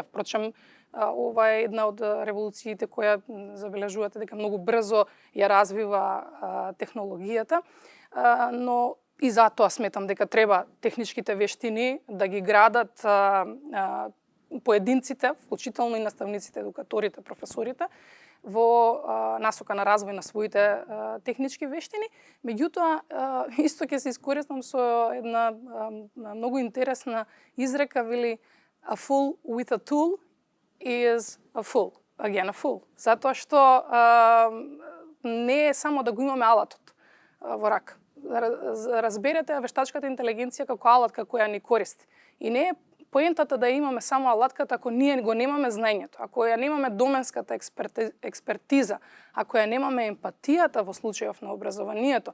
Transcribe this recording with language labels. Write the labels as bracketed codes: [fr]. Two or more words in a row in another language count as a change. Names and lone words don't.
[mk] Впрочем, ова е една од револуциите која забележувате дека многу брзо ја развива технологијата, но и затоа сметам дека треба техничките вештини да ги градат поединците, вклучително и наставниците, едукаторите, професорите, во насока на развој на своите технички вештини. Меѓутоа, исто ќе се искористам со една многу интересна изрека, вели [en] a fool with a tool is a fool. Again, a fool. [mk] Затоа што не е само да го имаме алатот во рака. Разберете вештачката интелигенција како алатка која ни користи. И не е поентата да имаме само алатката ако ние го немаме знаењето, ако ја немаме доменската експертиза, ако ја немаме емпатијата во случајов на образованието.